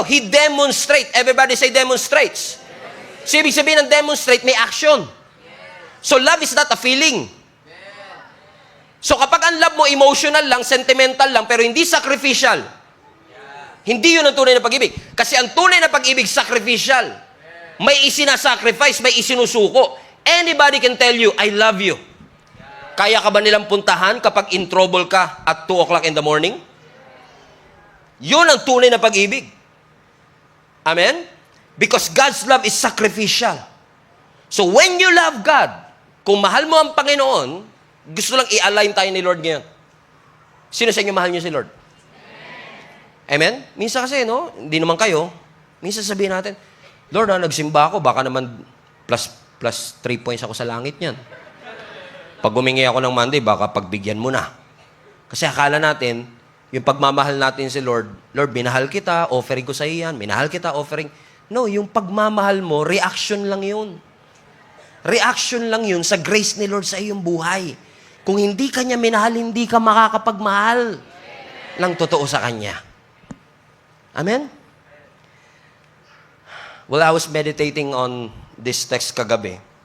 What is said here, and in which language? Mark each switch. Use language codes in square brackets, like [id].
[en] He demonstrates. Everybody say demonstrates. So, [tl] ibig sabihin ng demonstrate, may action. [en] So, love is not a feeling. [tl] So, kapag ang love mo emotional lang, sentimental lang, pero hindi sacrificial, hindi yun ang tunay na pag-ibig. Kasi ang tunay na pag-ibig, sacrificial. May isinasacrifice, may isinusuko. [en] Anybody can tell you, I love you. [tl] Kaya ka ba nilang puntahan kapag in trouble ka at 2 o'clock in the morning? Yun ang tunay na pag-ibig. Amen? [en] Because God's love is sacrificial. So when you love God, [tl] kung mahal mo ang Panginoon, gusto lang i-align tayo ni Lord ngayon. Sino sa inyo mahal niyo si Lord? Amen? Minsan kasi, no? Hindi naman kayo. Minsan sabihin natin, Lord, nagsimba ako, baka naman plus 3 points ako sa langit niyan. Pag humingi ako ng Monday, baka pagbigyan mo na. Kasi akala natin, yung pagmamahal natin si Lord, Lord, minahal kita, offering ko sa iyo yan. Minahal kita, offering. No, yung pagmamahal mo, reaction lang yun. Reaction lang yun sa grace ni Lord sa iyong buhay. Kung hindi ka niya minahal, hindi ka makakapagmahal ng totoo sa Kanya. Amen? [en] Well, I was meditating on this text [tl] kagabi.